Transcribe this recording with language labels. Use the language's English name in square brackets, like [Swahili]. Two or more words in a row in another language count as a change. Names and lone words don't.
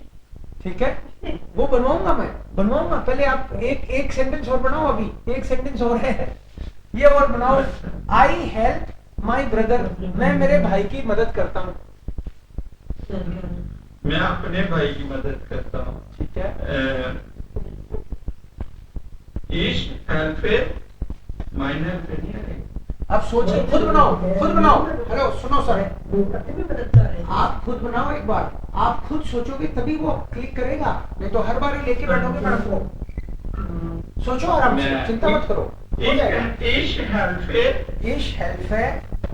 [Hindi] ठीक है, वो बनवाऊंगा, मैं बनवाऊंगा। पहले आप एक सेंटेंस और बनाओ, अभी एक सेंटेंस और है, ये और बनाओ। [English] I help my brother, [Hindi] मैं मेरे भाई की मदद करता हूँ। मैं अपने भाई की मदद करता हूँ, ठीक है, [German] ich helfe meine Familie। [Hindi] अब सोचिए, खुद बनाओ, खुद बनाओ। हेलो सुनो सर, आप खुद बनाओ एक बार, आप खुद सोचोगे तभी वो क्लिक करेगा, नहीं तो हर बार ही लेके बैठोगे मैडम को। सोचो आराम से, चिंता मत करो, हो जाएगा। [German] Ich helfe